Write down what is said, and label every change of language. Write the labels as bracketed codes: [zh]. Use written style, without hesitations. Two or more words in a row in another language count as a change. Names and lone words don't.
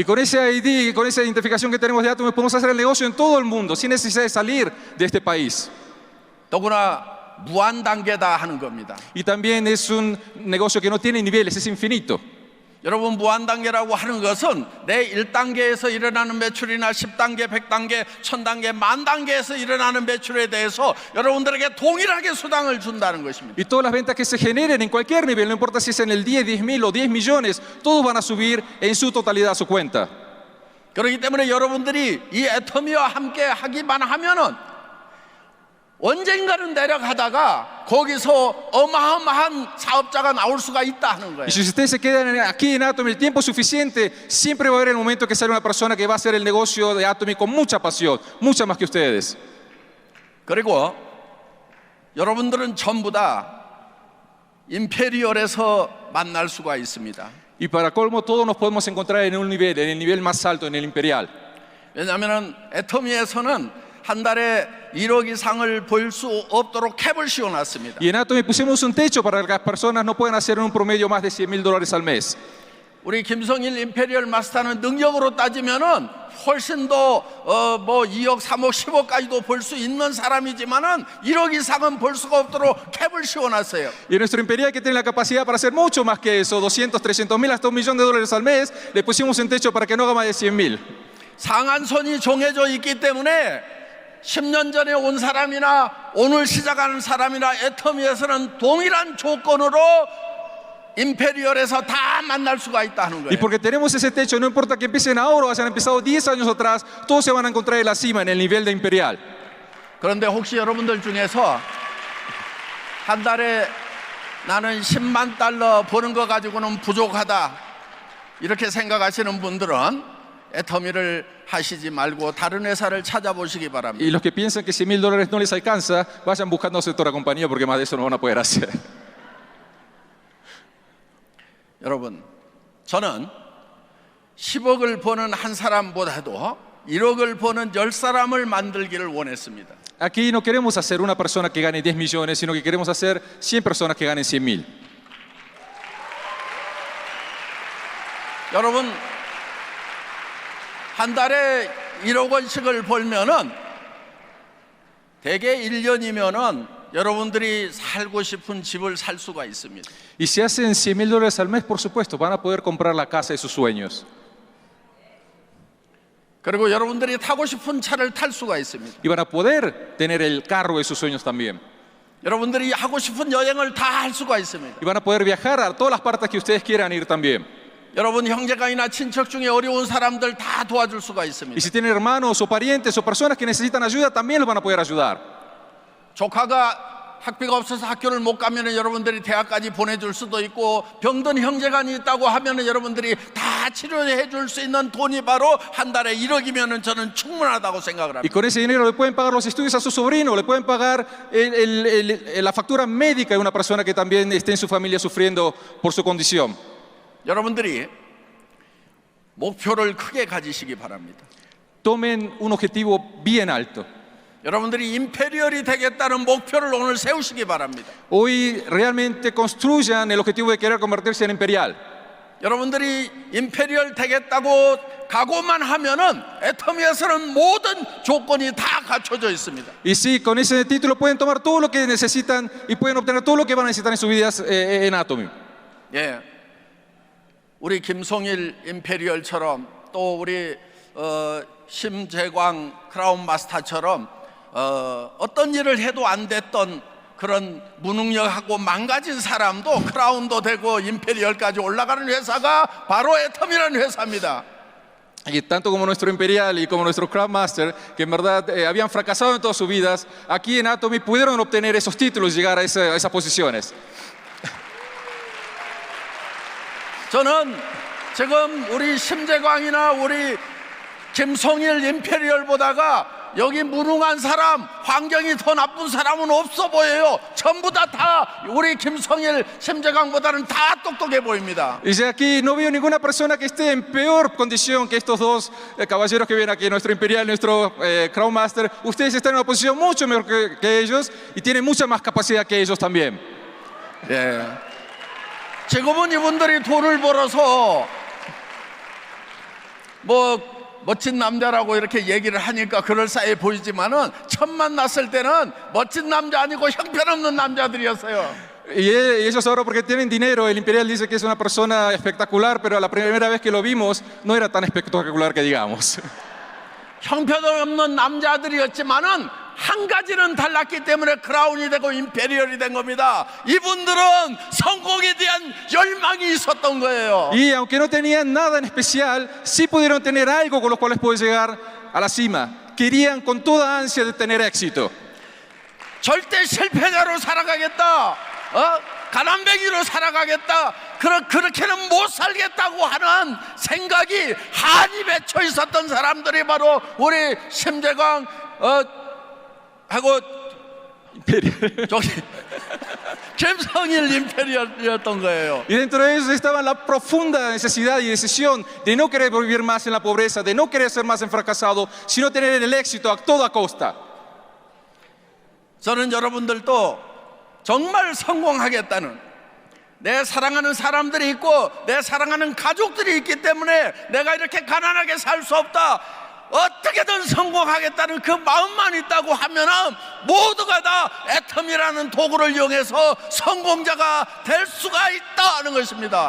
[es] Y con ese ID, con esa identificación que tenemos de Atomy, podemos hacer el negocio en todo el mundo sin necesidad de salir de este país. [ko] 더구나 무한 단계다 하는 겁니다. [es] Y también es un negocio que no tiene niveles, es infinito. [ko] 여러분 무한 단계라고 하는 것은 내 1단계에서 일어나는 매출이나 10단계, 100단계, 1000단계, 만 단계에서 일어나는 매출에 대해서 여러분들에게 동일하게 수당을 준다는 것입니다. [es] Y todas las ventas que se generen en cualquier nivel, no importa si es en el 10, 10.000 o 10 millones, todos van a subir en su totalidad a su cuenta. [ko] 그렇기 때문에 여러분들이 이 애터미와 함께 하기만 하면은 언젠가는 내려가다가 거기서 어마어마한 사업자가 나올 수가 있다 하는 거예요. [es] Y si ustedes se quedan aquí en Atomy el tiempo suficiente, siempre va a haber el momento que sale una persona que va a hacer el negocio de Atomy con mucha pasión, mucha más que ustedes. [ko] 그리고 여러분들은 전부 다 임페리얼에서 만날 수가 있습니다. [es] Y para colmo, todos nos podemos encontrar en un nivel, en el nivel más alto, en el imperial. [ko] 왜냐하면 애터미에서는 한 달에 1억 이상을 벌 수 없도록 캡을 씌워놨습니다. [es] Y en Atomy pusimos un techo para que las personas no puedan hacer en un promedio más de $100.000 al mes. [ko] 우리 김성일 임페리얼 마스터는 능력으로 따지면은 훨씬 더 뭐 2억, 3억, 10억까지도 벌 수 있는 사람이지만은 1억 이상은 벌 수가 없도록 캡을 씌워놨어요. [es] Y nuestro imperial, que tiene la capacidad para hacer mucho más que eso, 200, 300 mil, hasta $1.000.000 al mes, le pusimos un techo para que no haga más de 100 mil. [ko] 상한선이 정해져 있기 때문에 10년 전에 온 사람이나 오늘 시작하는 사람이나 애터미에서는 동일한 조건으로 임페리얼에서 다 만날 수가 있다는 [es] Y [ko] 거예요. [es] porque tenemos ese techo, no importa que empiecen ahora o hayan empezado 10 años atrás, todos se van a encontrar en la cima, en el nivel de imperial. [ko] 그런데 혹시 여러분들 중에서 한 달에 나는 10만 달러 버는 거 가지고는 부족하다 이렇게 생각하시는 분들은 애터미를 하시지 말고 다른 회사를 찾아보시기 바랍니다. [es] Y los que piensan que $100.000 no les alcanza, vayan buscando otra compañía porque más de eso no van a poder hacer. [ko] 여러분, 저는 10억을 버는 한 사람보다도 1억을 버는 10사람을 만들기를 원했습니다. [es] Aquí no queremos hacer una persona que gane 10 millones, sino que queremos hacer 100 personas que ganen 100.000. [ko] 여러분, 한 달에 1억 원씩을 벌면은 대개 1년이면은 여러분들이 살고 싶은 집을 살 수가 있습니다. [es] Y si hacen $100.000 al mes, por supuesto, van a poder comprar la casa de sus sueños. [ko] 그리고 여러분들이 타고 싶은 차를 탈 수가 있습니다. [es] Y van a poder tener el carro de sus sueños también. [ko] 여러분들이 하고 싶은 여행을 다 할 수가 있습니다. [es] Y van a poder viajar a todas las partes que ustedes quieran ir también. [ko] 여러분 형제간이나 친척 중에 어려운 사람들 다 도와줄 수가 [es] Y [ko] 있습니다. [es] si tienen hermanos o parientes o personas que necesitan ayuda, también los van a poder ayudar. [ko] 조카가 학비가 없어서 학교를 못 가면은 여러분들이 대학까지 보내줄 수도 있고 병든 형제간이 있다고 하면은 여러분들이 다 치료해 줄 수 있는 돈이 바로 한 달에 1억이면은 저는 충분하다고 생각을 [es] Y [ko] 합니다. [es] con ese dinero le pueden pagar los estudios a su sobrino, le pueden pagar la factura médica de una persona que también esté en su familia sufriendo por su condición. [ko] 여러분들이 목표를 크게 가지시기 바랍니다. [es] Tomen un objetivo bien alto. [ko] 여러분들이 임페리얼이 되겠다는 목표를 오늘 세우시기 바랍니다. [es] Hoy realmente construyan el objetivo de querer convertirse en imperial. [ko] 여러분들이 임페리얼 되겠다고 각오만 하면은 애터미에서는 모든 조건이 다 갖춰져 있습니다. [es] Y sí, con ese título pueden tomar todo lo que necesitan y pueden obtener todo lo que van a necesitar en sus vidas en Atomy. [ko] 예, 우리 김송일 임페리얼처럼 또 우리 심재광 크라운 마스터처럼 어떤 일을 해도 안 됐던 그런 무능력하고 망가진 사람도 크라운도 되고 임페리얼까지 올라가는 회사가 바로 애터미라는 회사입니다. [es] Y tanto como nuestro imperial y como nuestro Crown Master, que en verdad habían fracasado en todas sus vidas, aquí en Atomy pudieron obtener esos títulos y llegar a esas posiciones. [ko] 저는 지금 우리 심재광이나 우리 김송일 임페리얼보다가 여기 무능한 사람, 환경이 더 나쁜 사람은 없어 보여요. 전부 다 우리 김성일, 심재광보다는 다 똑똑해 보입니다. [es] Y ya aquí no veo ninguna persona que esté en peor condición que estos dos caballeros que ven aquí, nuestro imperial y nuestro Crown Master. Ustedes están en una posición mucho mejor que ellos y tienen mucha más capacidad que ellos también. [ko] 예. 지금은 이분들이 돈을 벌어서 뭐 멋진 남자라고 이렇게 얘기를 하니까 그럴싸해 보이지만은 처음 만났을 때는 멋진 남자 아니고 형편없는 남자들이었어요. [es] Y ellos ahora porque tienen dinero, el imperial dice que es una persona espectacular, pero la primera vez que lo vimos no era tan espectacular que digamos. [ko] 형편없는 남자들이었지만은 한 가지는 달랐기 때문에 크라운이 되고 임페리얼이 된 겁니다. 이분들은 성공에 대한 열망이 있었던 거예요. [es] Y aunque no tenían nada en especial, sí pudieron tener algo con los cuales poder llegar a la cima. Querían con toda ansia de tener éxito. [ko] 절대 실패자로 살아가겠다. 가난뱅이로 살아가겠다. 그렇게는 못 살겠다고 하는 생각이 한이 맺혀 있었던 사람들이 바로 우리 심재광 하고 저기 김성일 임페리얼이었던 거예요. [es] Y dentro de ellos estaba la profunda necesidad y decisión de no querer vivir más en la pobreza, de no querer ser más en fracasado, sino tener el éxito a toda costa. [ko] 저는 여러분들도 정말 성공하겠다는 내 사랑하는 사람들이 있고 내 사랑하는 가족들이 있기 때문에 내가 이렇게 가난하게 살 수 없다, 어떻게든 성공하겠다는 그 마음만 있다고 하면은 모두가 다 애텀이라는 도구를 이용해서 성공자가 될 수가 있다는 것입니다.